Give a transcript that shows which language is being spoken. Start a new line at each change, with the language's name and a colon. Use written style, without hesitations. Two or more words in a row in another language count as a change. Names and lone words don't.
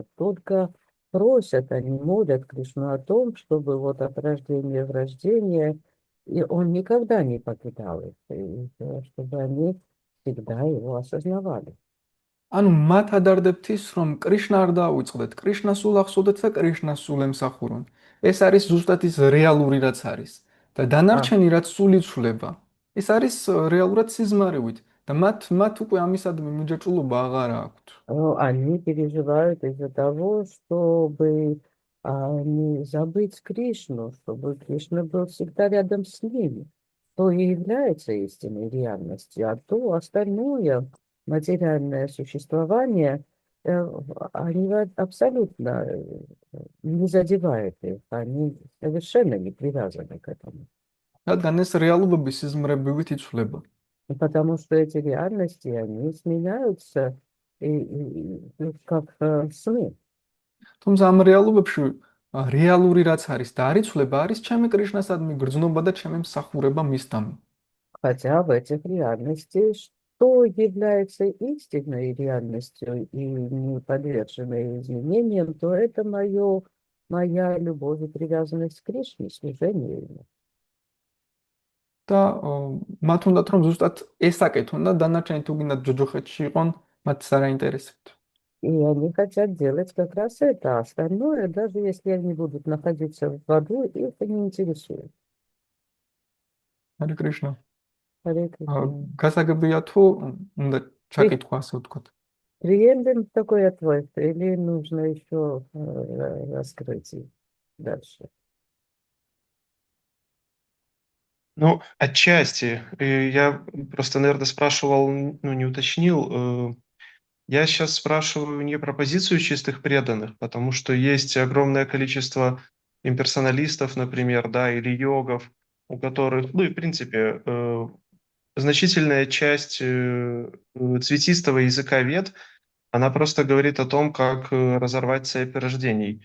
Russian: Только просят, они молят Кришну о том, чтобы вот от рождения в рождение, и он никогда не покидал их, и чтобы они всегда его осознавали.
Georgian: ანუ მათ ადარდებთ ის, რომ კრიშნა არ დაუწყდეთ, კრიშნას სულ ახსოვდეთ და კრიშნას სულ ემსახურონ. ეს არის ზუსტად ის რეალური რაც არის. და დანარჩენი რაც სულ იცვლება, ეს არის რეალურად სიზმარივით და მათ უკვე ამისადმი მიჯაჭვულობა აღარ აქვთ.
Russian: Они переживают из-за того, чтобы не забыть Кришну, чтобы Кришна был всегда рядом с ними. То и является истинной реальностью, а то остальное материальное существование, они абсолютно не задевают их, они совершенно не привязаны к этому.
Georgian: რადგან ეს რეალობები სიზმრებივით იცვლება.
Russian: Потому что эти реальности, они сменяются как сны.
Georgian: თუმცა ამ რეალობებში რეალური რაც არის და არ იცვლება, არის ჩემი კრიშნასადმი გრძნობა და ჩემი მსახურება მისდამი.
Russian: Хотя в этих реальностях, что является истинной реальностью и не подверженной изменениям, то это моя любовь и привязанность к Кришне, служение ему.
Georgian: და მათ უნდათ რომ ზუსტად ეს აკეთონ და დანარჩენი თუ გინდათ ჯოჯოხეთში იყონ, მათ არ აინტერესებთ.
Russian: И они хотят делать как раз это. Остальное, даже если они будут находиться в аду, их не интересует.
Georgian: ჰარე კრიშნა.
Russian: Харе Кришна.
Georgian: გასაგებია თუ უნდა ჩაკითხვა ასე ვთქვათ.
Russian: Приемлем такой ответ или нужно еще раскрыть дальше? Ну, отчасти. Я просто, наверное, спрашивал, ну, не уточнил. Я сейчас спрашиваю не про позицию чистых преданных, потому что есть огромное количество имперсоналистов, например, да, или йогов, у которых, ну и в принципе, значительная часть цветистого языка вед, она просто говорит о том, как разорвать цепь рождений.